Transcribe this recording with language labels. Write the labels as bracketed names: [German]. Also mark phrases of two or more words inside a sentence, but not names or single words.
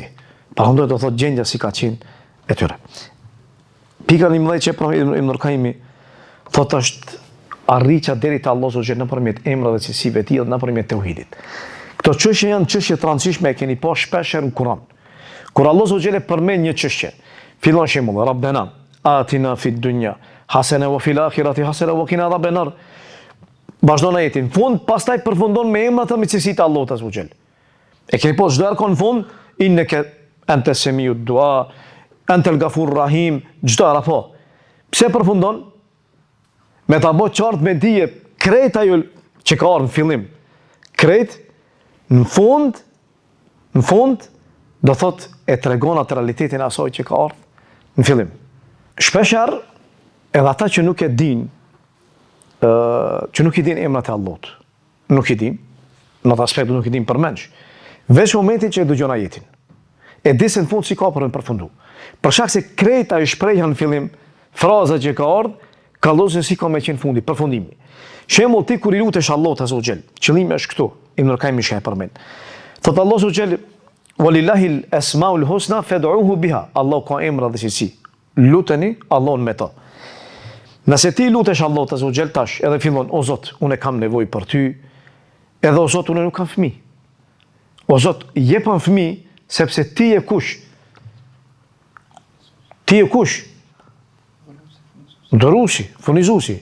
[Albanian] Prandaj do thot gjendja si ka qenë e tyre. Pika 11 që Ibn Qayyim thot është arritja deri te Allah [Arabic] سبحانه وتعالى [Albanian] nëpërmjet emrave dhe cilësive të tij dhe nëpërmjet tauhidit. Këto çështje janë çështje të rëndësishme, e keni pa shpesh në Kur'an. Kur Allah [Arabic] سبحانه وتعالى [Albanian] përmend një çështje, fillon shembull, [Arabic] ربنا آتنا في الدنيا حسنة وفي الآخرة حسنة وقنا عذاب النار. [Albanian] Vazhdon ajetin. Fund pastaj përfundon me emrat e cilësitë të Allahut [Arabic] عز وجل. [Albanian] E keni pas çdo arkon fund [Arabic] إنك أنت سميع الدعاء, أنت الغفور رحيم, [Albanian] çdo apo. Pse përfundon? Me ta bë qartë me dije krejt ajo që ka ardhur në fillim. Krejt në fund do thot e tregon atë realitetin e asaj që ka ardhur në fillim. Shpeshherë edhe ata që nuk e din, emrat e Allahut, nuk i din, në atë aspekt nuk i din përmendsh. Veç momentin që e dëgjon ajetin. E di se në fund si ka për të përfunduar. Për shkak se krejta i shprehja në fillim, frazat që ka ardhur, kallosen si ka me qenë fundi, përfundimi. Shembull ti kur i lutesh Allahut [Arabic] عز وجل, [Albanian] qëllimi është këtu, Ibn Qayyim e përmend. Thot Allah [Arabic] عز وجل, "ولله الأسماء الحسنى فادعوه بها." [Albanian] Allah ka emra dhe cilësi. Luteni Allahun me to. Nëse ti lutesh Allahut [Arabic] عز وجل [Albanian] tash, edhe fillon, o Zot, unë kam nevojë për ty, edhe o Zot, unë nuk kam fëmijë. O Zot, jepëm fëmijë sepse ti je kush? Ti je kush? Dërusi, furnizuesi.